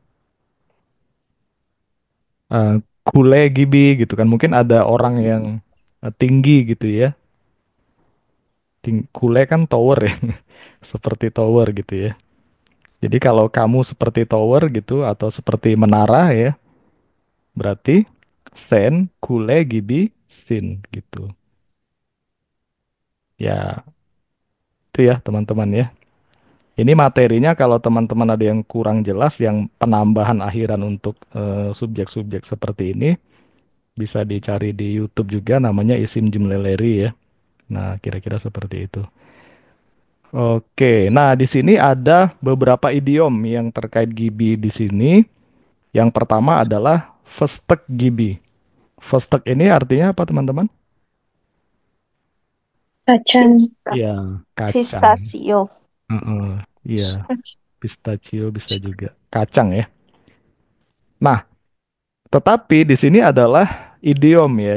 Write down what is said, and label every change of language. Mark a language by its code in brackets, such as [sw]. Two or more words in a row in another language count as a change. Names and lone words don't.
[id] eh [tr] Kule gibi [id] gitu kan. Mungkin ada orang yang tinggi gitu ya. Kule kan tower ya. Seperti tower gitu ya. Jadi kalau kamu seperti tower gitu atau seperti menara ya, berarti [tr] sen, kule, gibi, [id] sin gitu. Ya, itu ya teman-teman ya. Ini materinya kalau teman-teman ada yang kurang jelas, yang penambahan akhiran untuk subjek-subjek seperti ini, bisa dicari di YouTube juga namanya Isim Jumleleri ya. Nah, kira-kira seperti itu. Oke, nah di sini ada beberapa idiom yang terkait gibi di sini. Yang pertama adalah [tr] Vestek gibi. [id] Vestek ini artinya apa teman-teman? Kacang. Iya, kacang. Pistachio. Heeh, iya, pistachio bisa juga. Kacang ya. Nah, tetapi di sini adalah idiom ya.